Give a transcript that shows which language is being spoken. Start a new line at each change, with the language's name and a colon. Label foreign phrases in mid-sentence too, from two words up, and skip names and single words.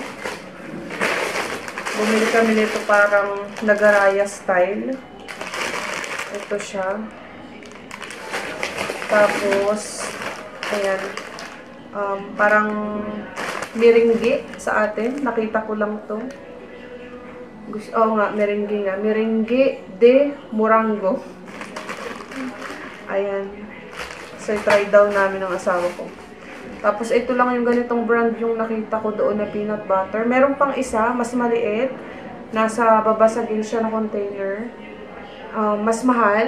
Filipino: Bumili kami nito parang nagaraya style. Ito siya. Tapos, ayan, parang merengue sa atin. Nakita ko lang to. Merengue nga.
Portuguese: Merengue de morango.
Filipino: Ayan. So, try daw namin ng asawa ko. Tapos, ito lang yung ganitong brand yung nakita ko doon na
English: peanut butter.
Filipino: Meron pang isa, mas maliit. Nasa babasagin siya na container. Mas mahal.